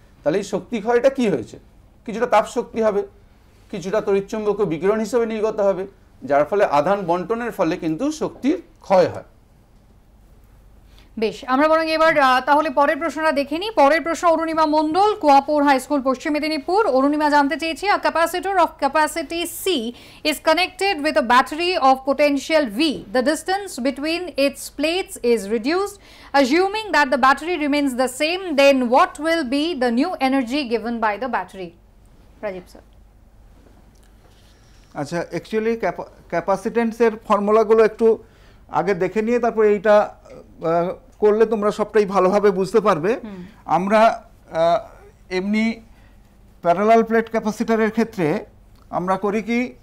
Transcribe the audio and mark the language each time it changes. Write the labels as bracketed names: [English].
[Bangla] তাহলে এই শক্তি ক্ষয়টা কি হয়েছে? কিছুটা তাপ শক্তি হবে, কিছুটা তড়িৎচুম্বকীয় বিকিরণ হিসেবে নির্গত হবে, যার ফলে আধান বন্টনের ফলে কিন্তু শক্তির ক্ষয় হয়। বেশ, আমরা বরং এবার তাহলে পরের প্রশ্নটা দেখে নিই। পরের প্রশ্ন অরুণিমা মণ্ডল, কুয়াপুর হাই স্কুল, পশ্চিম মেদিনীপুর। [English] Arunima [Bangla] জানতে চেয়েছি, [English] a capacitor of capacity C is connected with a battery of potential V. The distance between its plates is reduced. Assuming that the battery remains the same, then what will be the new energy given by the battery? Rajiv sir. [Bangla] আচ্ছা, actually ক্যাপাসিটেন্সের ফর্মুলাগুলো একটু আগে দেখে নিয়ে তারপর এইটা করলে তোমরা সবটাই ভালোভাবে বুঝতে পারবে। আমরা এমনি প্যারালাল প্লেট ক্যাপাসিটরের ক্ষেত্রে আমরা করি কি,